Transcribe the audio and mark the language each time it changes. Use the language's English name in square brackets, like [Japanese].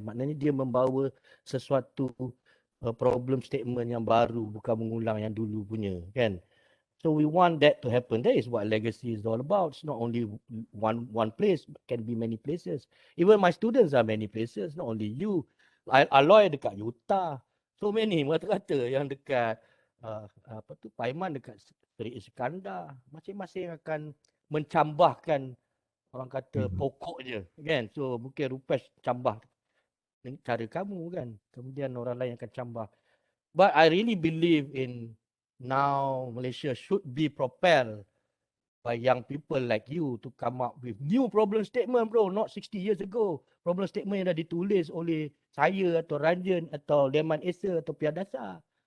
[Malay] Maknanya dia membawa sesuatu problem statement yang baru, bukan mengulang yang dulu punya kan. [English] So we want that to happen. That is what legacy is all about. It's not only one place, it can be many places. Even my students are many places, not only you. [Malay] Aloy dekat Utah. So many rata-rata yang dekat Paiman dekat Seri Iskandar. Masing-masing akan mencambahkan, orang kata pokok je kan. So mungkin Rupesh cambah cara kamu kan. Kemudian orang lain akan cambah. [English] But I really believe in now Malaysia should be propelled by young people like you to come up with new problem statement bro, not 60 years ago. [Malay] Problem statement yang dah ditulis oleh saya atau Ranjan atau Leman Esa atau Piadasa.